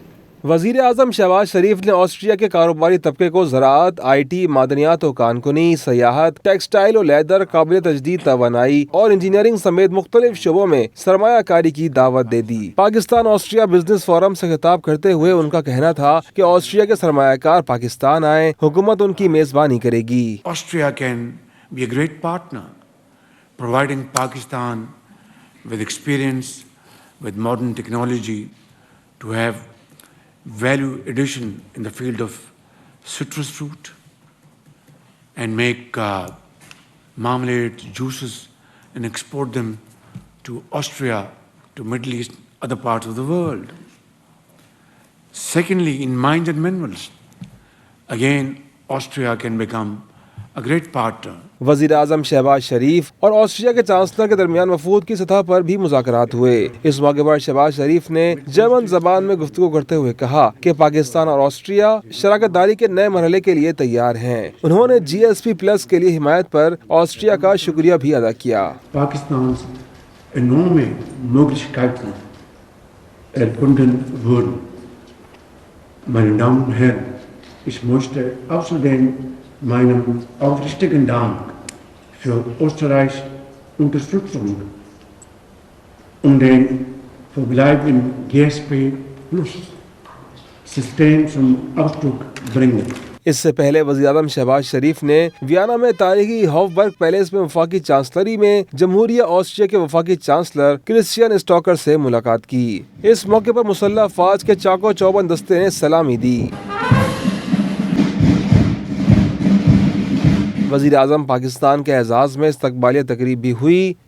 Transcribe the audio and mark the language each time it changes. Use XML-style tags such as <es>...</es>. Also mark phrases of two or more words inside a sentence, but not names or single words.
<ur>وزیر اعظم شہباز شریف نے آسٹریا کے کاروباری طبقے کو زراعت، آئی ٹی، معدنیات و کانکنی، سیاحت، ٹیکسٹائل و لیدر، قابل تجدید توانائی اور انجینئرنگ سمیت مختلف شعبوں میں سرمایہ کاری کی دعوت دے دی۔ پاکستان آسٹریا بزنس فورم سے خطاب کرتے ہوئے ان کا کہنا تھا کہ آسٹریا کے سرمایہ کار پاکستان آئیں، حکومت ان کی میزبانی کرے گی۔</ur> <en>Austria can be a great partner, providing Pakistan with experience, with modern technology to have value addition in the field of citrus fruit and make marmalades, juices and export them to Austria, to Middle East, other parts of the world. Secondly, in mines and minerals, again, Austria can become a great partner.</en> <ur>وزیر اعظم شہباز شریف اور آسٹریا کے چانسلر کے درمیان وفود کی سطح پر بھی مذاکرات ہوئے۔ اس موقع پر شہباز شریف نے جرمن زبان میں گفتگو کرتے ہوئے کہا کہ پاکستان اور آسٹریا شراکت dاری کے نئے مرحلے کے لیے تیار ہیں۔ انہوں نے GSP+ کے لیے حمایت پر آسٹریا کا شکریہ بھی ادا کیا۔</ur> <de>Pakistan's enorme Möglichkeiten erkunden wurden. Meine Damen und Herren, ich möchte außerdem meinem aufrichtigen Dank für Österreichs Unterstützung und den Verbleib im GSP+-System zum Ausdruck bringen.</de> <ur>اس سے پہلے وزیر اعظم شہباز شریف نے ویانا میں تاریخی ہافبرگ پیلیس میں وفاقی چانسلری میں جمہوریہ آسٹریا کے وفاقی چانسلر کرسچین اسٹاکر سے ملاقات کی۔ اس موقع پر مسلح افواج کے چاقو چوبند دستے نے سلامی دی۔ وزیر اعظم پاکستان کے اعزاز میں استقبالیہ تقریب بھی ہوئی۔</ur>